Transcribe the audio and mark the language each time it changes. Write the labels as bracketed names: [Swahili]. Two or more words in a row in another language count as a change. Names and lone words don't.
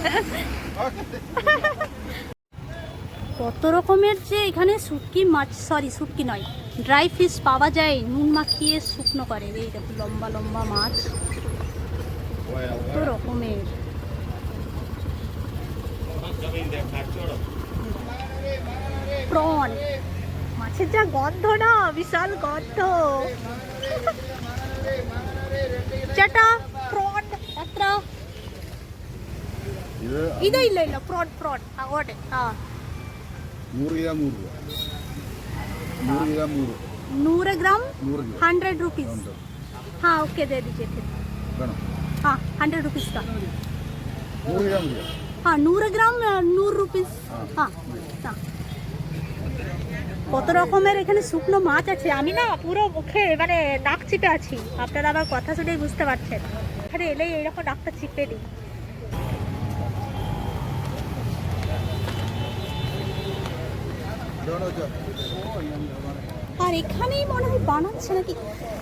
[Bangla] কত রকমের যে এখানে শুটকি মাছ, সরি শুটকি নয়, [English] dry fish [Bangla] পাওয়া যায়, নুন মাখিয়ে শুকনো করে। এই দেখো লম্বা লম্বা মাছ, কত রকমের। প্রন, মাছের যা গন্ধ না, বিশাল গন্ধ। [Malayalam] ചേട്ടാ പ്രോൺ എത്ര? ഇല്ല പ്രോൺ അങ്ങോട്ട്. ആ 100 ഗ്രാം [Hindi] 100 ग्राम 100 रुपीज़। हाँ ओके, दे दीजिए फिर। हाँ 100 रुपीज़ का। [Bangla] 100 গ্রাম। [Hindi] हाँ 100 ग्राम 100 रुपीज़। हाँ हाँ। [Bangla] কত রকমের এখানে শুকনো মাছ আছে। আমি না পুরো মুখে মানে নাক চিপে আছি, আপনারা আমার কথা শুনেই বুঝতে পারছেন। এখানে এলেই এইরকম নাকটা চিপে দিই। আর এখানেই মনে হয় বানাচ্ছে নাকি।